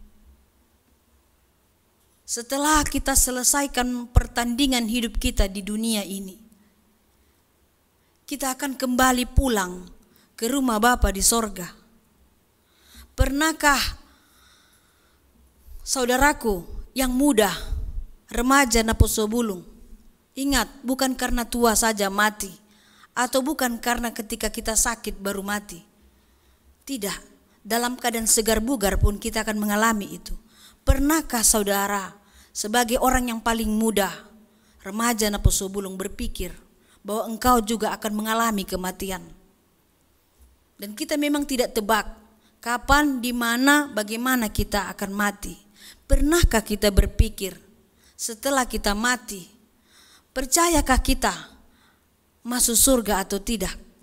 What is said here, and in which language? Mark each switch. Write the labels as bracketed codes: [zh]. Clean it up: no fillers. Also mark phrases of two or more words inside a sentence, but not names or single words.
[id] Setelah kita selesaikan pertandingan hidup kita di dunia ini, kita akan kembali pulang ke rumah Bapa di sorga. Pernahkah saudaraku yang muda, [bbc] remaja naposo bulung, [id] ingat, bukan karena tua saja mati, atau bukan karena ketika kita sakit baru mati. Tidak, dalam keadaan segar bugar pun kita akan mengalami itu. Pernahkah saudara sebagai orang yang paling muda, [bbc] remaja naposo bulung, [id] berpikir bahwa engkau juga akan mengalami kematian? Dan kita memang tidak tebak kapan, di mana, bagaimana kita akan mati. Pernahkah kita berpikir setelah kita mati, percayakah kita masuk surga atau tidak?